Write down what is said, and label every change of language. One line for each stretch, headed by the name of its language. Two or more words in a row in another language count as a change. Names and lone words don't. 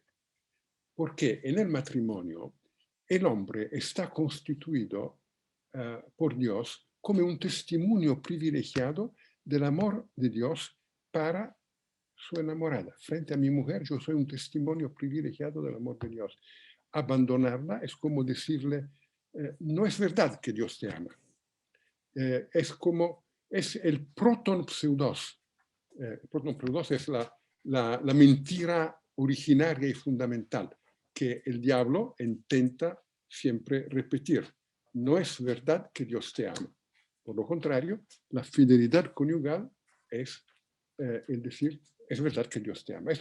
Spanish: Porque en el matrimonio el hombre está constituido por Dios como un testimonio privilegiado del amor de Dios para su enamorada. Frente a mi mujer, yo soy un testimonio privilegiado del amor de Dios. Abandonarla es como decirle, no es verdad que Dios te ama. Es el
Greek: proton pseudos. Proton pseudos
Spanish: es la mentira originaria y fundamental que el diablo intenta siempre repetir. No es verdad que Dios te ama. Por lo contrario, la fidelidad conyugal es el decir, es verdad que Dios te ama.